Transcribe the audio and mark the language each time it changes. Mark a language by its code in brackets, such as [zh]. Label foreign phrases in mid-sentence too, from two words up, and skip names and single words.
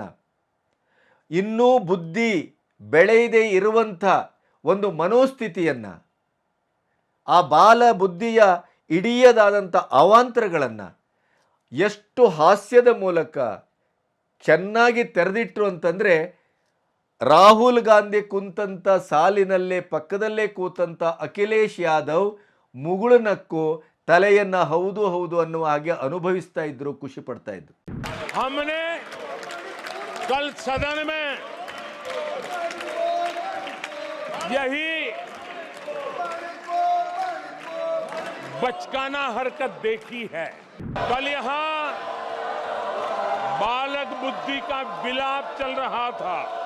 [kn] ಇನ್ನೂ ಬುದ್ಧಿ ಬೆಳೆಯದೇ ಇರುವಂಥ ಒಂದು ಮನೋಸ್ಥಿತಿಯನ್ನು, ಆ ಬಾಲ ಬುದ್ಧಿಯ ಇಡಿಯದಾದಂಥ ಅವಾಂತರಗಳನ್ನು ಎಷ್ಟು ಹಾಸ್ಯದ ಮೂಲಕ ಚೆನ್ನಾಗಿ ತೆರೆದಿಟ್ಟರು ಅಂತಂದರೆ, ರಾಹುಲ್ ಗಾಂಧಿ ಕುಂತಂಥ ಸಾಲಿನಲ್ಲೇ ಪಕ್ಕದಲ್ಲೇ ಕೂತಂಥ ಅಖಿಲೇಶ್ ಯಾದವ್ ಮುಗುಳುನಕ್ಕು ತಲೆಯನ್ನು ಹೌದು ಹೌದು ಅನ್ನುವ ಹಾಗೆ ಅನುಭವಿಸ್ತಾ ಇದ್ರು, ಖುಷಿ ಪಡ್ತಾ ಇದ್ರು. [hi] हमने कल सदन में यही बचकाना हरकत देखी है। कल यहां बालक बुद्धि का विलाप चल रहा था।